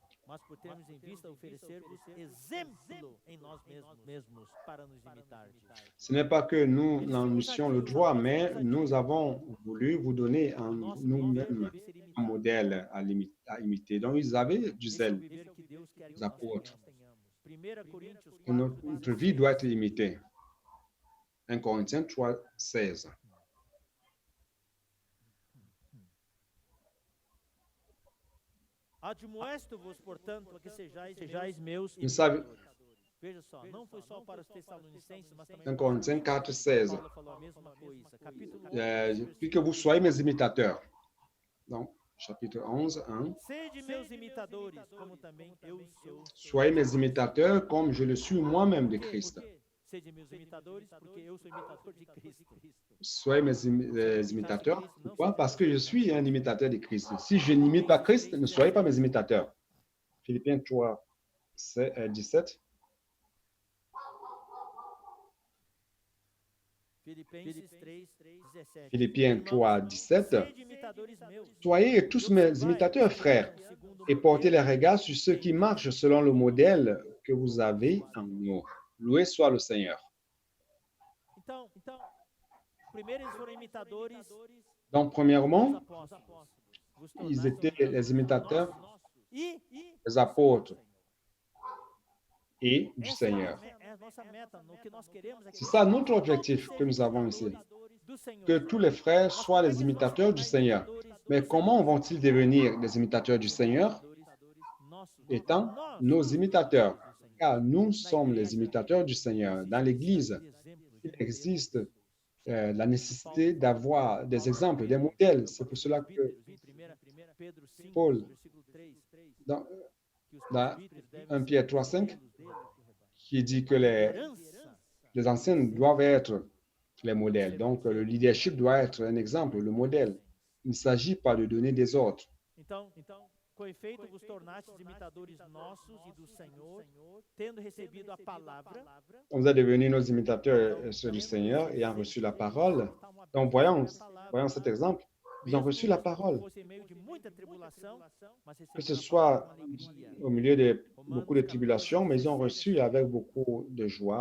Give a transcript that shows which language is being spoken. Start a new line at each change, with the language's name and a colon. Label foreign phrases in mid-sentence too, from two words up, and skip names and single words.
Portuguese: mas por termos em vista oferecer-vos exemplo em nós mesmos para nos imitar.
French: Ce n'est pas que nous en eussions le droit, mais nous avons voulu vous donner nous-mêmes un modèle à imiter. Donc, ils avaient du
Portuguese: Esse é o
French: zèle,
Portuguese: viver que Deus quer que
French: les apôtres.
Portuguese: nós tenhamos. 1 Coríntios
French: Et 4, notre vie doit être imitée. 1 Corinthiens 3, 16.
Portuguese: Admoesto-vos, portanto, a que sejais meus
French: Vous savez,
Portuguese: imitadores. Veja só, não foi só para os Tessalonicenses, mas também
French: 1 Corinthiens 4, 16.
Portuguese: Paulo falou a mesma coisa. Capítulo 11,
French: Puis que vous soyez mes imitateurs. Donc, chapitre 11, 1.
Portuguese: Sede meus imitadores, como também eu sou.
French: Soyez mes imitateurs comme je le suis moi-même de
Portuguese: Por quê?
French: Christ.
Portuguese: Por quê? Sede meus imitadores, porque eu sou imitador de Cristo.
French: Soyez mes imitateurs. Pourquoi? Parce que je suis un imitateur de Christ. Si je n'imite pas Christ, ne soyez pas mes imitateurs. Philippiens 3, 17.
Portuguese: Filipenses 3, 17.
French: Philippiens 3, 17.
Portuguese: Sede imitadores meus.
French: Soyez tous mes imitateurs, frères, et portez les regards sur ceux qui marchent selon le modèle que vous avez en nous. Loué soit le Seigneur.
Portuguese: Então, primeiro eles foram imitadores
French: Donc,
Portuguese: dos
French: premièrement,
Portuguese: apóstolos. Vos
French: ils
Portuguese: tornastes
French: étaient les imitateurs
Portuguese: e
French: des apôtres et du Seigneur.
Portuguese: é a nossa meta, no que nós queremos é que
French: C'est ça notre objectif que nous avons ici,
Portuguese: do Senhor.
French: que tous les frères soient les imitateurs du Seigneur. Mais comment vont-ils devenir des imitateurs du Seigneur? Étant nos imitateurs, car nous sommes les imitateurs du Seigneur. Dans l'Église, il existe la nécessité d'avoir des exemples, des modèles. C'est pour cela que Paul, dans 1 Pierre 3, 5, qui dit que les anciens doivent être les modèles. Donc, le leadership doit être un exemple, le modèle. Il ne s'agit pas de donner des ordres.
Portuguese: Então, com efeito, vos tornastes imitadores nossos e do Senhor, tendo recebido a palavra.
French: On est devenus nos imitateurs ceux du Seigneur, ayant reçu la parole. Donc, voyons cet exemple. Ils ont reçu la parole. Que ce soit au milieu de beaucoup de tribulations, mais ils ont reçu avec beaucoup de joie.